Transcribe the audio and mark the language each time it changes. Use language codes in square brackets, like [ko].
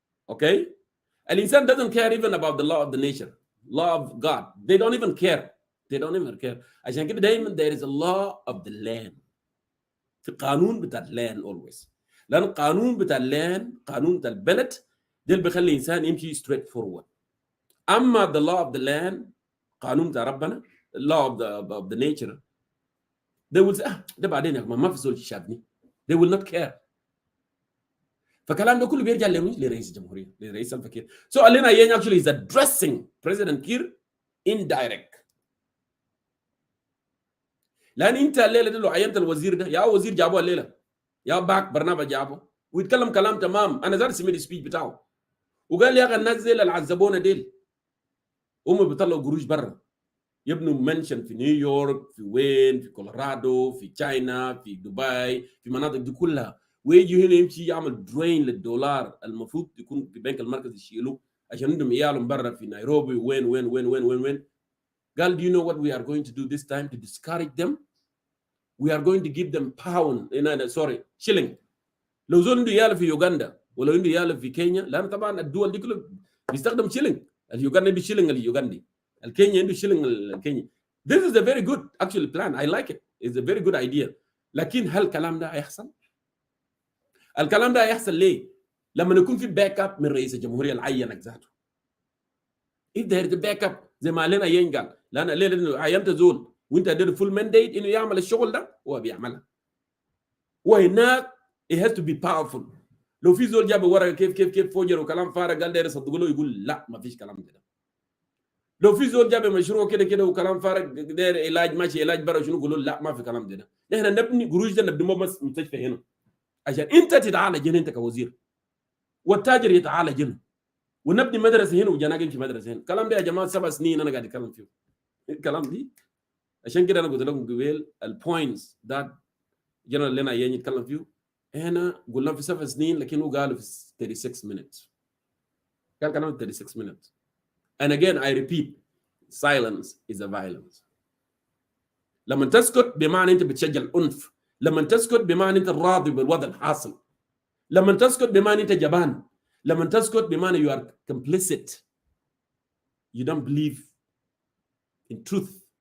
[en] Okay, الانسان doesn't care even about the law of the nature, law of God. They don't even care. They don't even care. [ar] عشان كده دايما [en] there is a law of the land. [ar] في قانون بتاع land always. لان القانون بتاع land، قانون بتاع البلد، ده اللي بيخلي الانسان يمشي straight forward. اما [en] the law of the land، [ar] قانون بتاع ربنا، [en] law of the nature، they will say [ar] ده بعدين يا ما في زول شافني. [en] they will not care. [ar] فالكلام ده كله بيرجع لرئيس الجمهوريه، لرئيس الفكير. [en] So Alena Yen actually is addressing President Kiir indirect. [ar] لان انت الليله دي لو عينت الوزير ده، يا وزير جابوه الليله، يا باك برنامج جابه ويتكلم كلام تمام. انا زار سمعت السبيتش بتاعه وقال لي يا اخي الناس دي اللي عذبونا ديل هم بيطلعوا قروش برا، يبنوا منشن في نيويورك، في وين، في كولورادو، في تشاينا، في دبي، في مناطق دي كلها، ويجي هنا يمشي يعمل درين للدولار المفروض يكون في البنك المركزي يشيلوه عشان عندهم عيالهم برا في نيروبي وين وين وين وين وين وين. [en] قال do you know what we are going to do this time to discourage them? We are going to give them pound shilling. [ar] لو زول عنده عيال في يوغندا ولو عنده عيال في كينيا، لان طبعا الدول دي كلها بيستخدم شيلينج. اليوغندا عنده شيلينج اليوغندي، الكينيا عنده شيلينج الكيني. [en] This is a very good actually plan. I like it. It's a very good idea. [ar] لكن هل الكلام ده هيحصل؟ الكلام ده هيحصل ليه؟ لما يكون في باك اب من رئيس الجمهوريه العينك ذاته. [en] if there is a back up [ar] زي ما علينا ينقال، لان ليه عينت زول وانت اديته فول مانديت انه يعمل الشغل ده هو بيعملها. [en] وهناك it has to be powerful. [ar] لو في زول جاب ورقه كيف فوجر وكلام فارغ قال داير يصدقوا له، يقول لا ما فيش كلام كده. لو في زول جاب مشروع كده وكلام فارغ داير علاج ماشي علاج برا شنو، يقولوا لا ما في كلام ده. نحن نبني قروش ده نبني مستشفى هنا عشان انت تتعالج هنا انت كوزير، والتاجر يتعالج هنا، ونبني مدرسه هنا وجناقين في مدرسه هنا. الكلام ده يا جماعه 7 سنين انا قاعد اتكلم فيه الكلام دي. عشان كده انا قلت لكم قبل البوينتس ذات جنرال لنا يجي يتكلم فيه هنا قلنا في 7 سنين، لكن هو قالوا في 36 minutes. قال كلام 36 minutes. [en] And again I repeat, silence is a violence. [ar] لما تسكت بمعنى انت بتشجع العنف، لما تسكت بمعنى انت راضي بالوضع الحاصل، لما تسكت بمعنى انت جبان، لما تسكت بمعنى [en] you are complicit, you don't believe in truth.